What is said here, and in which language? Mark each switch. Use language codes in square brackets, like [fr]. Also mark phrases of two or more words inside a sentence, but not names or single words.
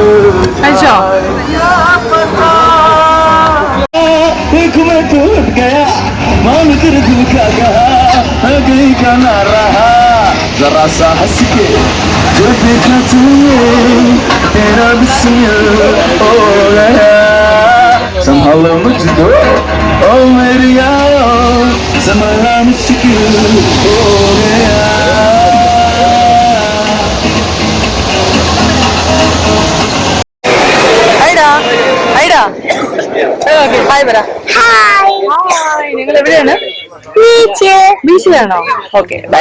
[hi] देख मैं टूट गया मान कर दिल का कहा गई का ना रहा जरा सा हंस के जो देखा तुमने तेरा बिस्मिल हो गया संभालो मुझको ओ मेरी यारो संभालना मुश्किल हो गया [ml] ഹായ് പറ. ഹായ്. നിങ്ങൾ എവിടെയാണ്? ബീച്ചിലാണോ? ഓക്കെ ബൈ.